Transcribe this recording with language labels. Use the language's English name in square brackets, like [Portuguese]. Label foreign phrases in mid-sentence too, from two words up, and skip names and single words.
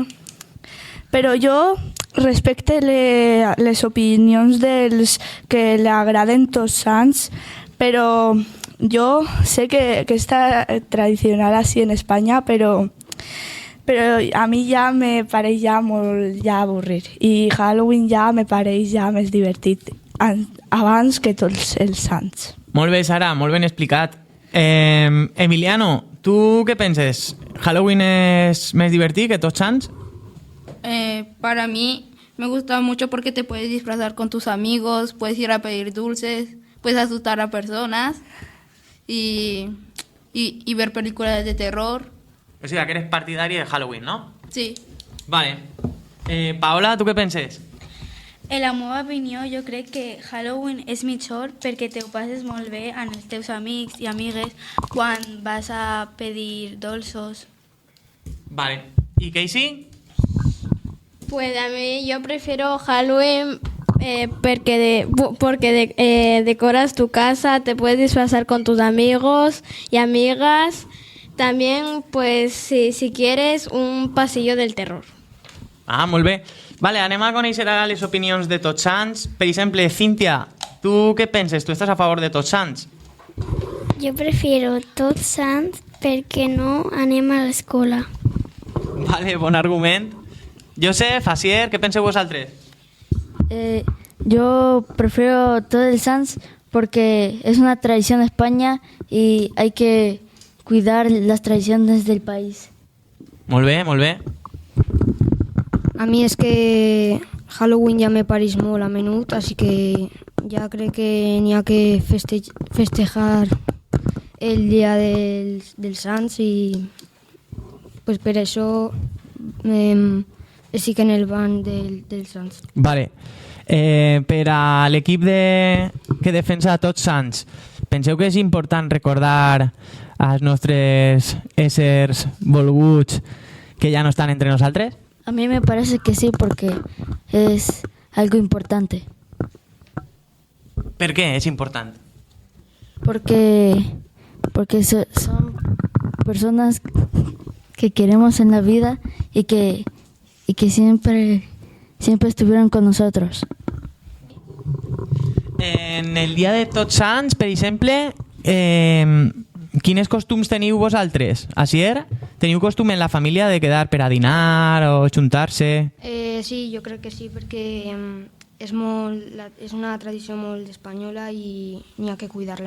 [Catalan] Però jo respecte les opinions dels que li agraden Tots Sants, però jo sé que està tradicional així en Espanya, però a mi ja me pareix ja molt avorrit i Halloween ja me pareix ja més divertit abans que Tots els Sants. Molt bé, Sara, molt ben explicat. Emiliano, tu què penses? ¿Halloween es més divertit que Tots Sants? [Spanish] Para mí me gusta mucho porque te puedes disfrazar con tus amigos, puedes ir a pedir dulces, puedes asustar a personas y ver películas de terror. [Catalan] O sigui, que eres partidari de Halloween, no? Sí. Vale. Paola, tu què penses? En la meva opinió, jo crec que Halloween és millor perquè te ho passes molt bé amb els teus amics i amigues quan vas a pedir dolços. [Spanish] Vale. ¿Y Casey? Pues a mí yo prefiero Halloween porque decoras tu casa, te puedes disfrazar con tus amigos y amigas. También, pues, si quieres, un pasillo del terror. [Catalan] Ah, molt bé. Vale, anem a conèixer ara les opinions de Tots Sants. Per exemple, Cíntia, tu què penses? Tu estàs a favor de Tots Sants? Jo prefiero Tots Sants perquè no anem a l'escola. Vale, bon argument. Joseph, Asier, què penseu vosaltres? [Spanish] Yo prefiero Todos los Santos porque es una tradición de España y hay que cuidar las tradiciones del país. [Catalan] Molt bé, molt bé. A mi és que Halloween ja me pareix molt a menut, així que ja crec que n'hi ha que festejar el dia dels Sants i pues per això estic en el banc dels Sants. Vale. Per a l'equip que defensa Tots Sants, penseu que és important recordar als nostres éssers volguts que ja no estan entre nosaltres? [Spanish] A mí me parece que sí, porque es algo importante. ¿Por qué es importante? Porque son personas que queremos en la vida y que siempre estuvieron con nosotros. [Catalan] En el dia de Tots Sants, per exemple, quins costums teniu vosaltres? Asier, teniu costum en la família de quedar per a dinar o juntar-se? Sí, jo crec que sí, perquè és una tradició molt espanyola i n'hi ha que cuidar-la.